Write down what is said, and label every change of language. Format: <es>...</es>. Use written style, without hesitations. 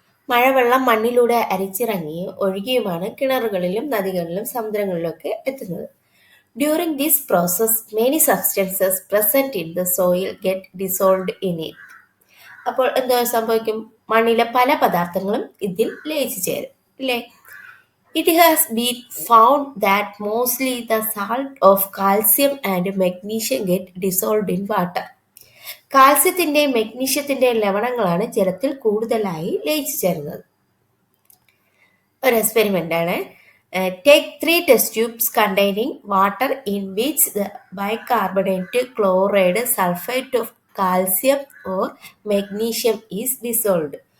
<ml>മഴവെള്ളം മണ്ണിലൂടെ അരിച്ചിറങ്ങിയും ഒഴുകിയുമാണ് കിണറുകളിലും നദികളിലും സമുദ്രങ്ങളിലൊക്കെ എത്തുന്നത്.</ml> <en>During this process many substances present in the soil get dissolved in it.</en> <ml>അപ്പോൾ എന്തോ സംഭവിക്കും? മണ്ണിലെ പല പദാർത്ഥങ്ങളും ഇതിൽ ലയിച്ചു ചേരും, അല്ലേ?</ml> <en>It has been found that mostly the salt of calcium and magnesium get dissolved in water.</en> <ml>കാൽസ്യത്തിന്റെയും മെഗ്നീഷ്യത്തിന്റെയും ലവണങ്ങളാണ് ജലത്തിൽ കൂടുതലായി ലയിച്ചു ചേരുന്നത്. ഒരു എക്സ്പെരിമെന്റ് ആണ്.</ml> <en>Take 3 test tubes containing water in which the bicarbonate, chloride, sulphate of calcium or magnesium is dissolved.</en>